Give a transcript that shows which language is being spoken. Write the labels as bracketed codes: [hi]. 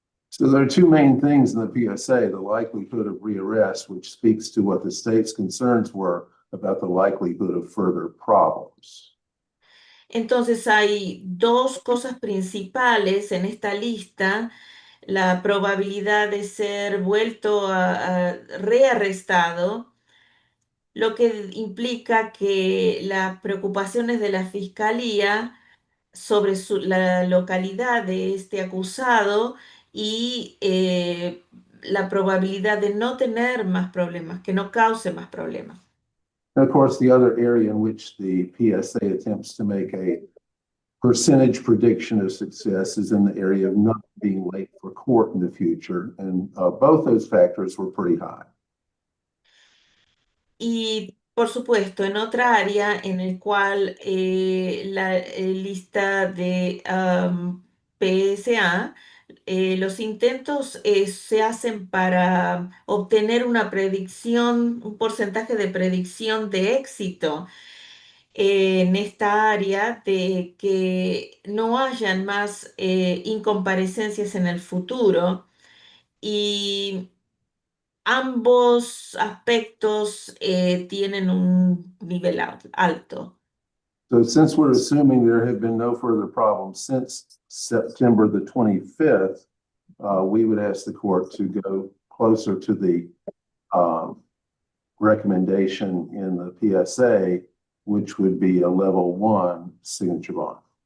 [en] So there are 2 main things in the PSA, the likelihood of rearrest, which speaks to what the state's concerns were about the likelihood of further problems. [es] Entonces hay 2 cosas principales en esta lista: la probabilidad de ser vuelto a rearrestado, lo que implica que las preocupaciones de la fiscalía sobre la localidad de este acusado y la probabilidad de no tener más problemas, que no cause más problemas. [en] And of course, the other area in which the PSA attempts to make a percentage prediction of success is in the area of not being late for court in the future. And both those factors were pretty high. [es] Y por supuesto, en otra área en el cual la lista de PSA, los intentos se hacen para obtener una predicción, un porcentaje de predicción de éxito en esta área de que no hayan más incomparecencias en el futuro. Y ambos aspectos tienen un nivel alto. [en] So since we're assuming there have been no further problems since September the 25th, we would ask the court to go closer to the recommendation in the PSA, which would be a level 1 signature bond.